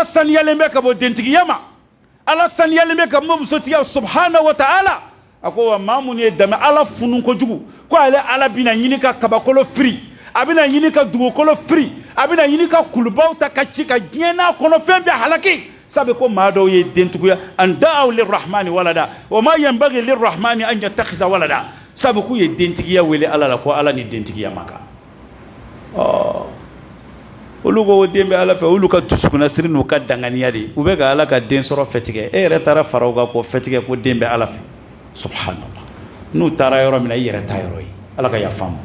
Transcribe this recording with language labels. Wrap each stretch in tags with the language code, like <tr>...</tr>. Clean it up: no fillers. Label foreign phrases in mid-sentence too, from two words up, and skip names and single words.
<bm>saniyalen bɛ ka bɔ dentigiya ma ala saniyalen bɛ ka bɔ musotigiya</bm> <ar>سبحانه وتعالى</ar> <bm>a ko wa maa minnu ye danbe ala funu kojugu ko ale ala bɛna ɲini ka kabakolo firi a bɛna ɲini ka dugukolo firi a bɛna ɲini ka kulubaw ta ka ci ka diɲɛ n'a kɔnɔ fɛn bɛɛ halaki sabu ko maa dɔw ye dentigiya</bm> <ar>أن دعوا للرحمن ولدا وما ينبغي للرحمن أن يتخذ ولدا</ar> <bm>sabu k'u ye dentigiya wele ala la ko ala ni dentigiya ma kan olu ko den bɛ ala fɛ olu ka dusukuna siri n'u ka danganiya de u bɛ ka ala ka den sɔrɔ fɛtigɛ e yɛrɛ taara fara u kan ko fɛtigɛ ko den bɛ ala fɛ subhanallah n'u taara yɔrɔ min na i yɛrɛ taa yɔrɔ ye ala ka yafa ma</bm>